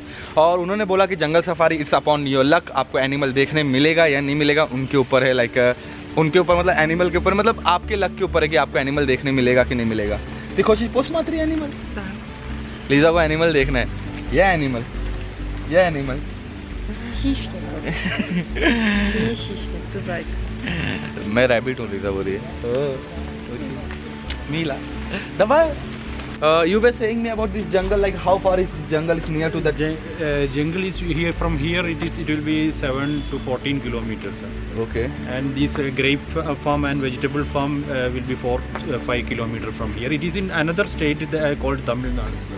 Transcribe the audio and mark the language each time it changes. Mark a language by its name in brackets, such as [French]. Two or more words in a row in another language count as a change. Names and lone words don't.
[Hindi] और उन्होंने बोला कि [English] jungle safari it's upon your luck, [Hindi] आपको एनिमल देखने मिलेगा या नहीं मिलेगा उनके ऊपर है। लाइक उनके ऊपर मतलब एनिमल के ऊपर मतलब आपके लक के ऊपर है कि आपको एनिमल देखने मिलेगा कि नहीं मिलेगा। देखो पोस्ट मात्री एनिमल, लीजा को एनिमल देखना है। यह एनिमल [Russian] Хищник. Не хищник, ты зайка. [Hindi] मैं रैबिट हूँ, लीजा बोल रही है। मीला दबा। [English] You were saying me about this jungle, like how far is this jungle? It's near to the jungle is here. From here it will be 7 to 14 kilometers. Okay. And this grape farm and vegetable farm will be 5 kilometers from here. It is in another state called Tamil Nadu.